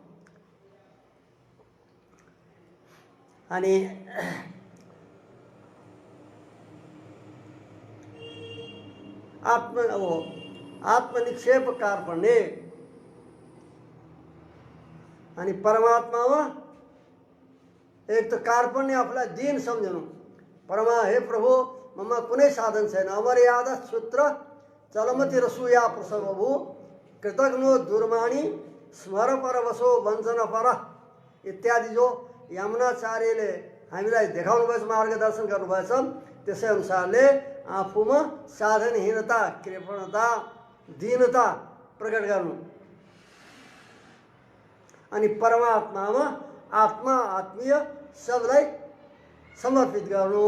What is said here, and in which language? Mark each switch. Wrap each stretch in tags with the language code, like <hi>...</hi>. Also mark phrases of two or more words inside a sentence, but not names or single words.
<ne>अनि आत्मनिक्षेप कार्पण्य, अनि परमात्मामा एक त कार्पण्य आफूलाई दीन सम्झनु। हे प्रभु ममा कुनै साधन छैन,</ne> <sa>अमर्यादा सूत्र चलमति रसूया प्रसवभू कृतज्ञो दुर्माणी स्मर परवशो वञ्चन पर</sa> <ne>इत्यादि जो यमुनाचार्यले हामीलाई देखाउनु भएछ, मार्गदर्शन गर्नुभएछ, त्यसै अनुसारले आफूमा साधनहीनता, कृपणता, दीनता प्रकट गर्नु। अनि परमात्मामा आत्मा आत्मीय सबलाई समर्पित गर्नु।</ne>